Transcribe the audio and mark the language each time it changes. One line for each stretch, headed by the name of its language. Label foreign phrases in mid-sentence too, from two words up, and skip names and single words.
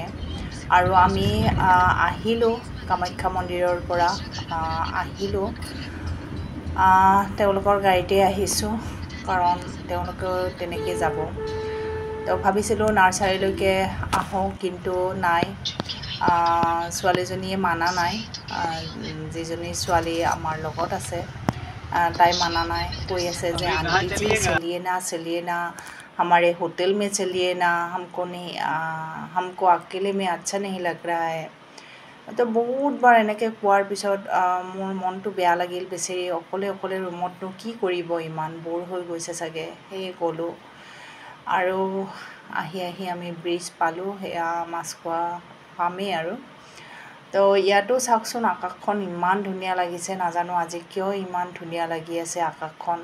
Assamese: আৰু আমি আহিলোঁ কামাখ্যা মন্দিৰৰ পৰা, আহিলোঁ তেওঁলোকৰ গাড়ীতে আহিছোঁ, কাৰণ তেওঁলোকেও তেনেকৈ যাব। তো ভাবিছিলোঁ নাৰ্চাৰীলৈকে আহোঁ, কিন্তু নাই, ছোৱালীজনীয়ে মানা নাই। যিজনী ছোৱালী আমাৰ লগত আছে তাই মানা নাই, কৈ আছে যে আন্টি
Hindi: जी चलिए ना हमारे होटल में चलिए ना, हमको अकेले में अच्छा नहीं लग रहा है।
Assamese: তো বহুতবাৰ এনেকৈ কোৱাৰ পিছত মোৰ মনটো বেয়া লাগিল। বেচেৰি অকলে অকলে ৰুমতনো কি কৰিব, ইমান বৰ হৈ গৈছে চাগে। সেয়ে গ'লোঁ। আৰু আহি আমি ব্ৰিজ পালোঁ, সেয়া মাছখোৱা পামেই আৰু। তো ইয়াতো চাওকচোন আকাশখন ইমান ধুনীয়া লাগিছে, নাজানো আজি কিয় ইমান ধুনীয়া লাগি আছে আকাশখন।